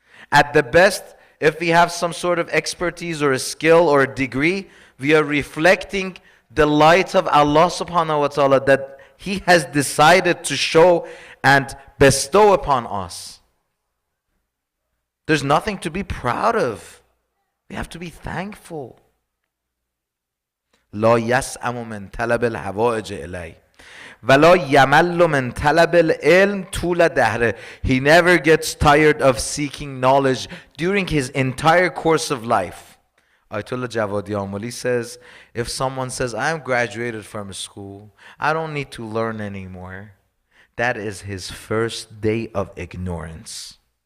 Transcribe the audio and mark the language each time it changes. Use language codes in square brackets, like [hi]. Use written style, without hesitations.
[en] At the best, if we have some sort of expertise or a skill or a degree, we are reflecting the light of Allah subhanahu wa ta'ala that He has decided to show and bestow upon us. There's nothing to be proud of. We have to be thankful. [ar] لا يسأم من طلب الحوائج إليه ولا يمل من طلب العلم طول دهره. [en] He never gets tired of seeking knowledge during his entire course of life. Ayatollah Jawadi Amali says, if someone says, I'm graduated from school, I don't need to learn anymore, that is his first day of ignorance.